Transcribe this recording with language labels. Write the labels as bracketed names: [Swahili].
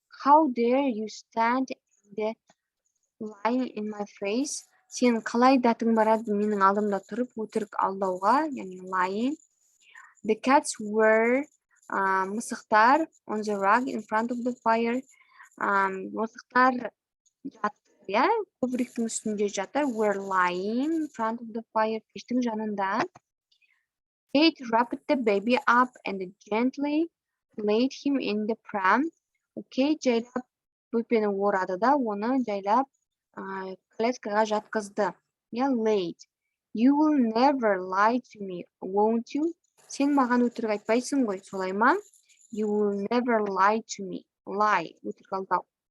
[English] How dare you stand and lie in my face? [Kazakh] Сен қалай дәтің барады менің алдымда тұрып өтірік алдауға, яғни lying. [English] The cats were мысықтар on the rug in front of the fire. [Kazakh] Мысықтар жатыр, ковриктің үстінде жатыр. [English] Were lying in front of the fire. [Kazakh] Пештің жанында. [English] Kate wrapped the baby up and gently laid him in the pram. [Kazakh] Kate жайлап бөпені орады да, оны жайлап клеткаға жатқызды. [English] Laid. You will never lie to me, won't you? [Kazakh] Сен маған өтірік айтпайсың ғой, солай ма? [English] You will never lie to me. [Kazakh] Lie, өтірік алдау.